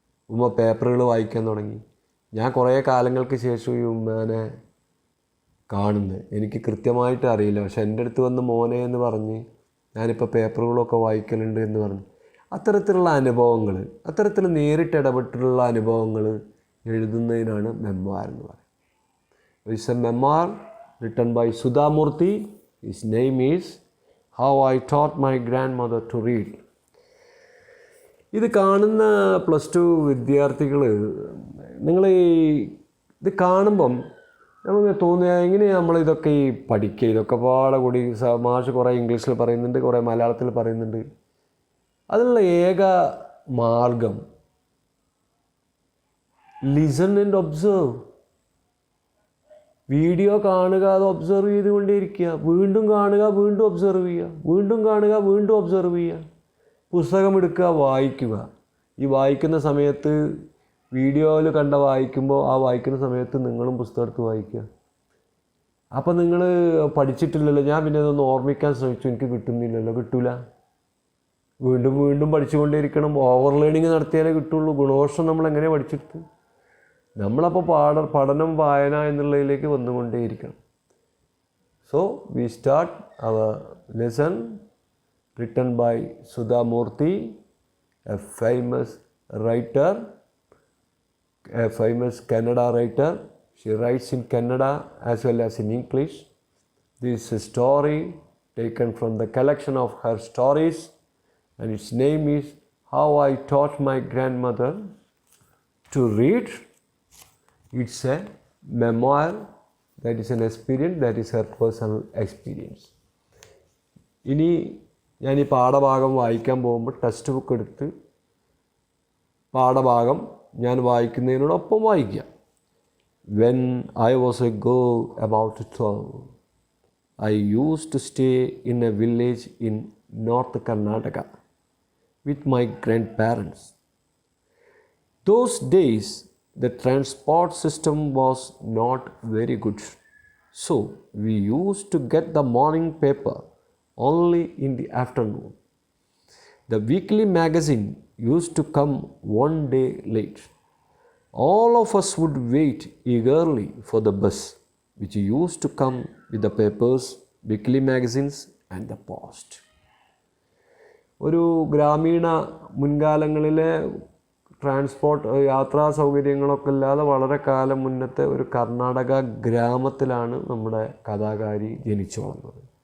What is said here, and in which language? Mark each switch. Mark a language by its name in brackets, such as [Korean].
[Malayalam] ഉമ്മ പേപ്പറുകൾ വായിക്കാൻ തുടങ്ങി. ഞാൻ കുറേ കാലങ്ങൾക്ക് ശേഷം ഈ ഉമ്മേനെ കാണുന്നത്. എനിക്ക് കൃത്യമായിട്ട് അറിയില്ല, പക്ഷെ എൻ്റെ അടുത്ത് വന്ന് മോനെ എന്ന് പറഞ്ഞ് ഞാനിപ്പോൾ പേപ്പറുകളൊക്കെ വായിക്കലുണ്ട് എന്ന് പറഞ്ഞു. അത്തരത്തിലുള്ള അനുഭവങ്ങൾ, അത്തരത്തിൽ നേരിട്ട് ഇടപെട്ടിട്ടുള്ള അനുഭവങ്ങൾ എഴുതുന്നതിനാണ് മെമ്മോർ എന്ന് പറയുന്നത്. [English] It's a memoir written by Sudha Murthy. His name is How I Taught My Grandmother to Read. [Malayalam] ഇത് കാണുന്ന +2 വിദ്യാർത്ഥികൾ, നിങ്ങൾ ഇത് കാണുമ്പം നമുക്ക് തോന്നുക എങ്ങനെയാണ് നമ്മളിതൊക്കെ പഠിക്കുക, ഇതൊക്കെ പാടെ കൂടി മാഷ് കുറേ ഇംഗ്ലീഷിൽ പറയുന്നുണ്ട്, കുറേ മലയാളത്തിൽ പറയുന്നുണ്ട്. അതിനുള്ള ഏക മാർഗം [English] Listen and observe. [Malayalam] വീഡിയോ കാണുക, അത് ഒബ്സർവ് ചെയ്തുകൊണ്ടേയിരിക്കുക, വീണ്ടും കാണുക, വീണ്ടും ഒബ്സർവ് ചെയ്യുക, വീണ്ടും കാണുക, വീണ്ടും ഒബ്സർവ് ചെയ്യുക. പുസ്തകം എടുക്കുക, വായിക്കുക. ഈ വായിക്കുന്ന സമയത്ത് വീഡിയോയിൽ വായിക്കുമ്പോൾ ആ വായിക്കുന്ന സമയത്ത് നിങ്ങളും പുസ്തകം എടുത്ത് വായിക്കുക. അപ്പം നിങ്ങൾ പഠിച്ചിട്ടില്ലല്ലോ, ഞാൻ പിന്നെ അതൊന്ന് ഓർമ്മിക്കാൻ ശ്രമിച്ചു, എനിക്ക് കിട്ടുന്നില്ലല്ലോ, കിട്ടൂല. വീണ്ടും വീണ്ടും പഠിച്ചുകൊണ്ടേയിരിക്കണം. ഓവർ ലേണിംഗ് നടത്തിയാലേ കിട്ടുള്ളൂ. ഗുണദോഷം നമ്മളെങ്ങനെ പഠിച്ചെടുത്ത്? നമ്മളപ്പോൾ പഠനം വായന എന്നുള്ളതിലേക്ക് വന്നുകൊണ്ടേയിരിക്കണം. [English] So we start our lesson written by Sudha Murthy, a famous writer, a famous Kannada writer. She writes in Kannada as well as in English. This is a story taken from the collection of her stories, and its name is How I Taught My Grandmother to Read. It's a memoir. That is an experience, that is her personal experience. [Malayalam] ഇനി ഞാൻ ഈ പാഠഭാഗം വായിക്കാൻ പോകുമ്പോൾ text book എടുത്ത് പാഠഭാഗം ഞാൻ വായിക്കുന്നതിനോടൊപ്പം വായിക്കുക. [English] When I was a girl about 12, I used to stay in a village in North Karnataka with my grandparents. Those days, the transport system was not very good. So, we used to get the morning paper only in the afternoon. The weekly magazine used to come one day late. All of us would wait eagerly for the bus, which used to come with the papers, weekly magazines and the post. [Malayalam] ഒരു ഗ്രാമീണ മുൻകാലങ്ങളിലെ transport യാത്രാ സൗകര്യങ്ങളൊക്കെ ഇല്ലാതെ വളരെ കാലം മുന്നത്തെ ഒരു കർണാടക ഗ്രാമത്തിലാണ് നമ്മുടെ കഥാകാരി ജനിച്ചു വളർന്നത്.